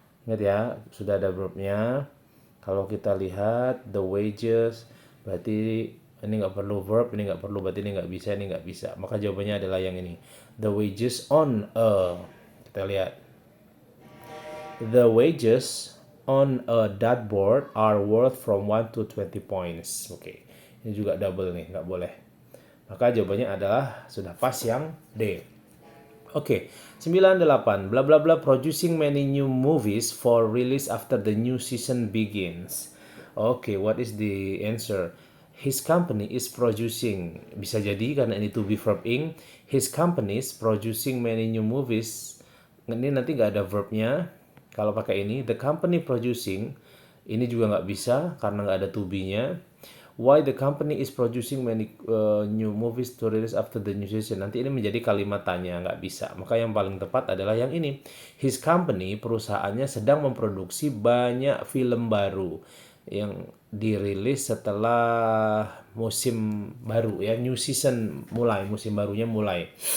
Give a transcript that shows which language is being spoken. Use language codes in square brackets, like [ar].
[id] Ingat ya, sudah ada verbnya. Kalau kita lihat [en] the wages [id] berarti ini nggak perlu verb, ini nggak perlu, berarti ini nggak bisa, ini nggak bisa. Maka jawabannya adalah yang ini. [en] The wages on a, [id] kita lihat. [en] The wages on a dartboard are worth from 1 to 20 points. [id] Oke, ini juga double nih, nggak boleh. Maka jawabannya adalah sudah pas yang D. Oke, 98. [en] Blah blah blah producing many new movies for release after the new season begins. Oke, what is the answer? His company is producing. [id] Bisa jadi karena ini to be verb ing. [en] His company is producing many new movies. [id] Ini nanti nggak ada verbnya. Kalau pakai ini, [en] the company producing. [id] Ini juga nggak bisa karena nggak ada to be-nya. [en] Why the company is producing many new movies to release after the new season. [id] Nanti ini menjadi kalimat tanya, nggak bisa. Maka yang paling tepat adalah yang ini. His company, perusahaannya sedang memproduksi banyak film baru yang dirilis setelah musim baru ya, [en] new season [id] mulai, musim barunya mulai.